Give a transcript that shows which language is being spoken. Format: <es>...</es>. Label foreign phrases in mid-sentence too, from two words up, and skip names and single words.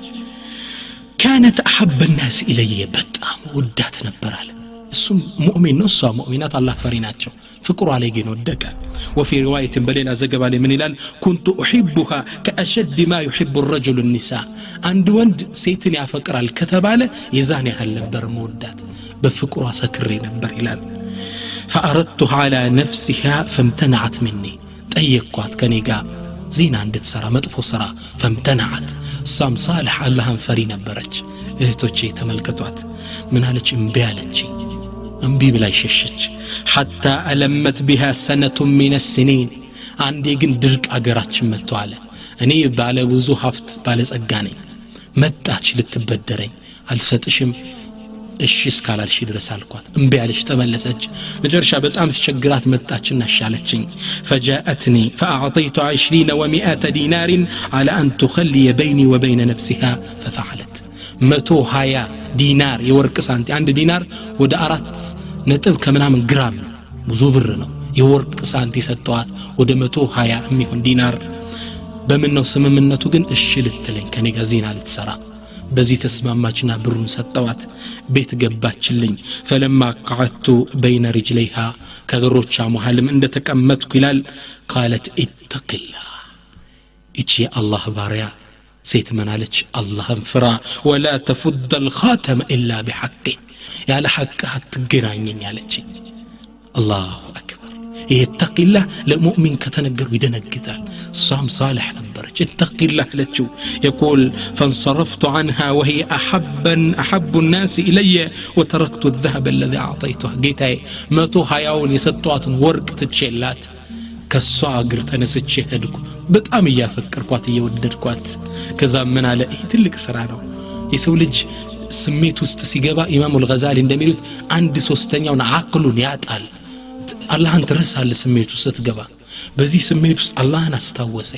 <ar>كانت احب الناس الي</ar> <am>በጣም ወዳት ነበር አለ እሱም ሙእሚን ነው እሷ ሙእሚናት አላህ ፈሪ ናቸው ፍቅሩ ላይ ግን ወደቀ</am> <ar>وفي روايه</ar> <am>በሌላ ዘገባ ላይ ምን ይላል</am> <ar>كنت احبها كاشد ما يحب الرجل النساء</ar> <am>አንድ ወንድ ሴትን ያፈቅራል ከተባለ የዛን ያህል ነበር መወዳት በፍቅሯ ሰክሬ ነበር ይላል</am> <ar>فاردتها على نفسها فامتنعت مني</ar> <am>ጠየቅኳት ከኔ ጋር ዚና እንድትሰራ መጥፎ ስራ فامتنعت ሳም صالح አላህን ፈሪ ነበረች እህቶቼ ተመልከቷት ምን አለች እምቢ አለች እምቢ ብላ ሸሸች</am> <ar>حتى ألمت بها سنة من السنين</ar> <am>አንዴ ግን ድርቅ አገራችን መጥቷል እኔ ባለ ብዙ ሀብት ባለ ጸጋ ነኝ መጣች ልትበደረኝ አልሰጥሽም እሺ እስካላልሽ ድረስ አልኳት እምቢ አለች ተመለሰች መጨረሻ በጣም ሲቸግራት መጣችና ሻለችኝ</am> <ar>فجاءتني فأعطيت 20 و100 دينار على أن تخلي بيني وبين نفسها</ar> <am>ففعلت 120 ዲናር የወርቅ ሳንቲ አንድ ዲናር ወደ 4 ነጥብ ከምናምን ግራም ብዙ ብር ነው የወርቅ ሳንቲ ሰጠዋት ወደ 120 የሚሆን ዲናር በምን ነው ስምምነቱ ግን እሺ ልትለኝ ከኔ ጋር ዚና ልትሰራ በዚህ ተስማማችና ብሩን ሰጠዋት ቤት ገባችልኝ</am> <ar>فلما قعدت بين رجليها</ar> <am>ከግሮቿ መሐልም እንደተቀመጥኩ ይላል</am> <ar>قالت اتق الله</ar> <am>እቺ አላህ ባሪያ ሴት ምናለች አላህን ፍራ</am> <ar>ولا تفض الخاتم الا بحقه</ar> <am>ያለ ሐቅ አትገናኘኝ ያለች</am> <ar>الله أكبر اتق الله</ar> <am>ለሙእሚን ከተነገሩ ይደነግጣል ሷም صالح ነበረች</am> <ar>اتق الله</ar> <am>ለችው</am> <ar>يقول فانصرفت عنها وهي احب الناس الي وتركت الذهب الذي اعطيته</ar> <am>ጌታዬ 120ውን የሰጧትን ወርቅ ትቼላት ከሷ እግር ተነስቼ ሄድኩ በጣም ያፈቀርኳት እየወደድኳት ከዛ ምን አለ ይሄ ትልቅ ስራ ነው የሰው ልጅ ስሜት ውስጥ ሲገባ ኢማሙ አልገዛሊ እንደሚሉት 1/3ኛውን አቅሉን ያጣል አላህን ትረሳለህ ስሜት ውስጥ ስትገባ በዚህ ስሜት ውስጥ አላህን አስታወሰ</am>